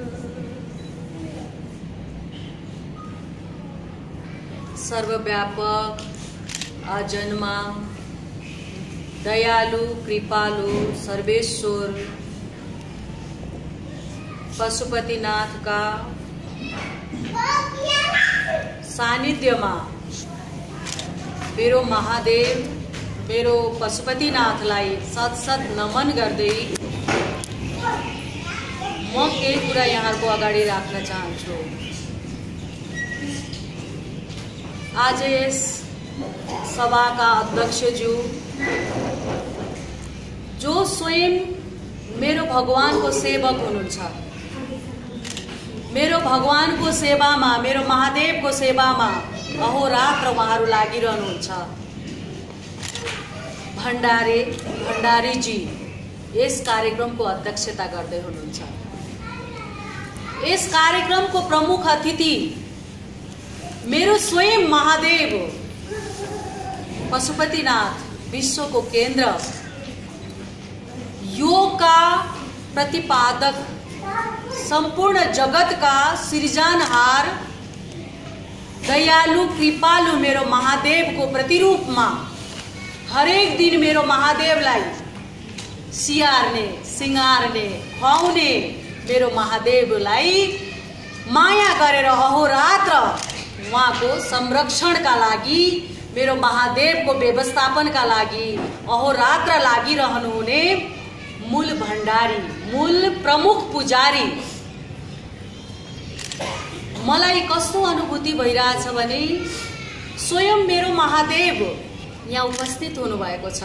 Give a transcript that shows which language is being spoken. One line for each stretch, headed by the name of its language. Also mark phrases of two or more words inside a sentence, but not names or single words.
Nepali: सर्वव्यापक अजन्मा दयालु कृपालु सर्वेश्वर पशुपतिनाथ का सानिध्यमा मेरो महादेव मेरो पशुपतिनाथलाई सत सत नमन गर्दै म केही कुरा यहाँहरुको अगाडि राख्न चाहन्छु। आज यस सभा का अध्यक्षज्यू जो स्वयं मेरो भगवान को सेवक हुनुहुन्छ, मेरो भगवान को सेवा में मेरो महादेव को सेवा में अहोरात्र उहाँहरु लागिरहनुहुन्छ, भण्डारी जी यस कार्यक्रम को अध्यक्षता गर्दै हुनुहुन्छ। यस कार्यक्रम को प्रमुख अतिथि मेरो स्वयं महादेव पशुपतिनाथ विश्व को केंद्र योग का प्रतिपादक संपूर्ण जगत का सृजनहार दयालु कृपालु मेरो महादेव को प्रतिरूप में हरेक दिन मेरो महादेवलाई सियार्ने सिंगार्ने खुवाउने मेरो महादेवलाई माया गरेर अहोरात्र उहाँको संरक्षण का लागि मेरो महादेव को व्यवस्थापन का लागि अहोरात्र लागिरहनुहुने मूल भण्डारी मूल प्रमुख पुजारी मलाई कस्तो अनुभूति भइरहेछ भने स्वयं मेरो महादेव यहाँ उपस्थित हुनुभएको छ।